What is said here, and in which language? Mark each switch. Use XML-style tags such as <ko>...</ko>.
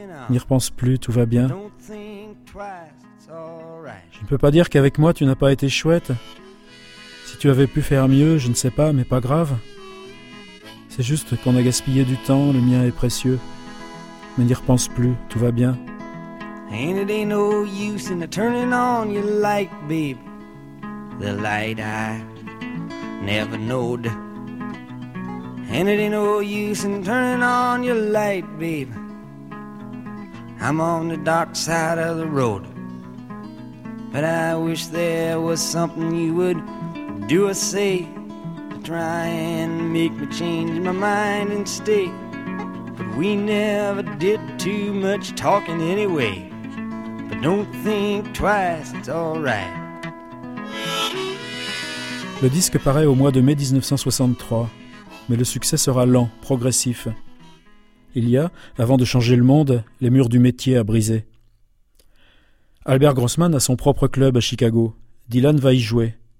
<fr>N'y repense plus, tout va bien. Je ne peux pas dire qu'avec moi, tu n'as pas été chouette. Si tu avais pu faire mieux, je ne sais pas, mais pas grave. C'est juste qu'on a gaspillé du temps, le mien est précieux. Mais n'y repense plus, tout va bien.</fr> <en>And it ain't no use in the turning on your light, babe. The light I never knowed. And it ain't no use in turning on your light, babe. I'm on the dark side of the road. But I wish there was something you would do or say to try and make me change my mind and stay. But we never did too much talking anyway. Don't think twice, it's all right.</en> <fr>Le disque paraît au mois de mai 1963, mais le succès sera lent, progressif. Il y a, avant de changer le monde, les murs du métier à briser. Albert Grossman a son propre club à Chicago. Dylan va y jouer.</fr>